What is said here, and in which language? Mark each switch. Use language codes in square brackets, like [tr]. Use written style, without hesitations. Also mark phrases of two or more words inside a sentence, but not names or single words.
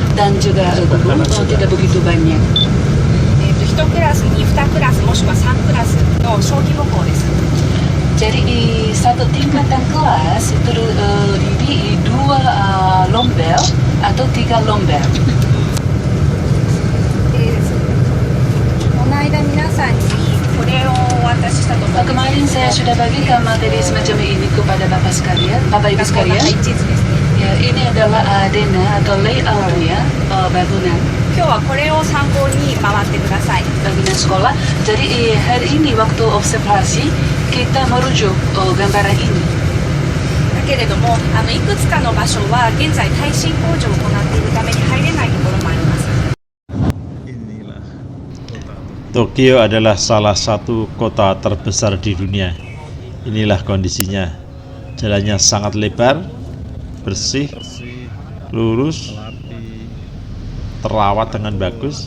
[id] dan juga guru tidak begitu banyak. [ja] 1 クラスに2クラスもしくは3クラスの小規模校です。 [id] Jadi satu tingkatan kelas itu di 2 lombel atau 3 lombel. [ja] この間皆さんにこれをお渡ししたと思うんですけど、 [id] Kemarin saya sudah bagikan materi semacam ini kepada Bapak sekalian, Bapak Ibu [ja] 学校の [id] sekalian. [ja] 配置図ですね。 [id] Ya, ini adalah adena atau layoutnya bangunan [ja] 今日はこれを参考に回ってください。 [id] bangunan sekolah. Jadi hari ini waktu observasi kita merujuk gambaran ini. [ja] だけれどもいくつかの場所は現在耐震工事を行っているために入れないところもあります。 [id] Inilah kota. Tokyo adalah salah satu kota terbesar di dunia. Inilah kondisinya. Jalannya sangat lebar, bersih, Bersih, lurus, rapi, terawat dengan bagus.